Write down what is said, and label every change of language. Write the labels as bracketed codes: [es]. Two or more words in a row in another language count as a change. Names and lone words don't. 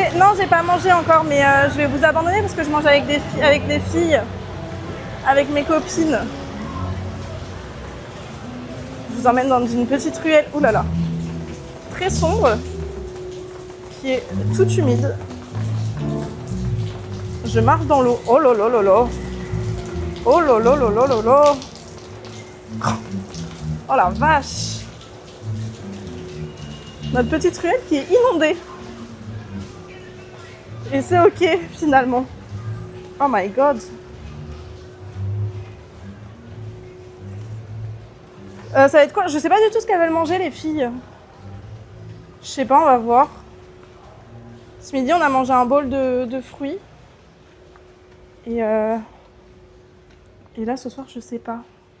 [fr] Non, j'ai pas mangé encore, mais je vais vous abandonner parce que je mange avec des filles, avec mes copines. Je vous emmène dans une petite ruelle, ouh là là, très sombre, qui est toute humide. Je marche dans l'eau. Oh là là là là. Oh là là là là là là. Oh la vache. Notre petite ruelle qui est inondée. Et c'est ok finalement. [en] Oh my god. [fr] Ça va être quoi? Je sais pas du tout ce qu'elles veulent manger les filles. Je sais pas, on va voir. Ce midi on a mangé un bol de fruits. Et là ce soir je sais pas.